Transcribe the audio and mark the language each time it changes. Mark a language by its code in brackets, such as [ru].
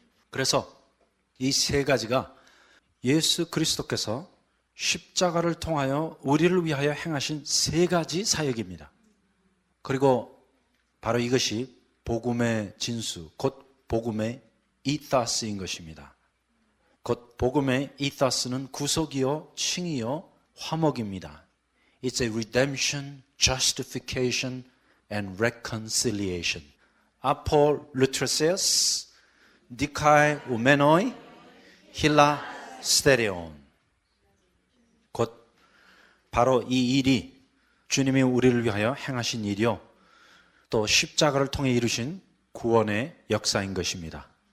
[ko] 그래서 이 세 가지가 예수 그리스도께서 십자가를 통하여 우리를 위하여 행하신 세 가지 사역입니다. 그리고 바로 이것이 복음의 진수, 곧 복음의 이타스인 것입니다. 곧 복음의 이타스는 구속이요, 칭이요, 화목입니다. [en] It's a redemption, justification, and reconciliation. [el] 아폴루트로세우스, 디카이우메노이, 힐라스테리온. [ko] 곧 바로 이 일이 주님이 우리를 위하여 행하신 일이요, 또 십자가를 통해 이루신 구원의 역사인 것입니다.